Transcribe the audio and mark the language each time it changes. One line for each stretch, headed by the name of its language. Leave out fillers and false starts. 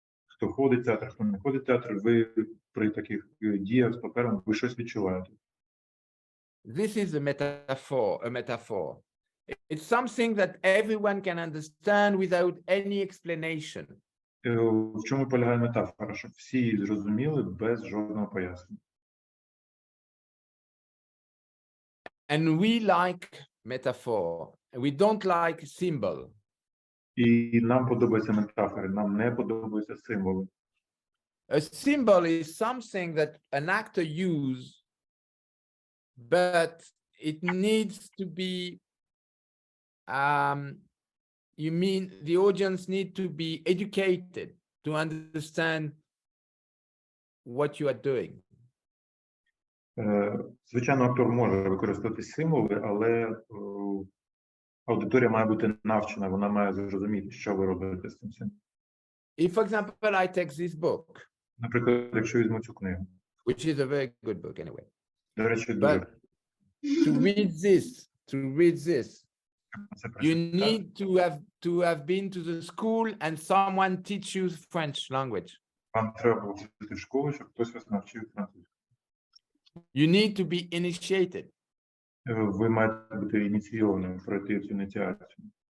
Ukrainian: Хто ходить в театр, хто не ходить в театр, ви при таких діях з папером, ви щось відчуваєте.
English: This is a metaphor. It's something that everyone can understand without any explanation.
Ukrainian: В чому полягає метафора? Щоб всі її зрозуміли без жодного пояснення.
English: And we like metaphor. We don't like symbol.
Ukrainian: І нам подобаються метафори, нам не подобаються символи.
English: A symbol is something that an actor uses, but it needs to be, you mean the audience need to be educated to understand what you are doing.
Ukrainian: Звичайно, актор може використовувати символи, але аудиторія має бути навчена, вона має зрозуміти, що ви робите з цим символом.
English: If, for example, I take this book,
Ukrainian: наприклад, якщо візьму цю книгу,
English: which is a very good book anyway,
Ukrainian: до речі,
English: but to read this, you need to have been to the school and someone teach you French language.
Ukrainian: Вам треба було ходити в школу, щоб хтось вас навчив французьку.
English: You need to be initiated.
Ukrainian: Ви маєте бути ініційованим, пройти цю ініціацію.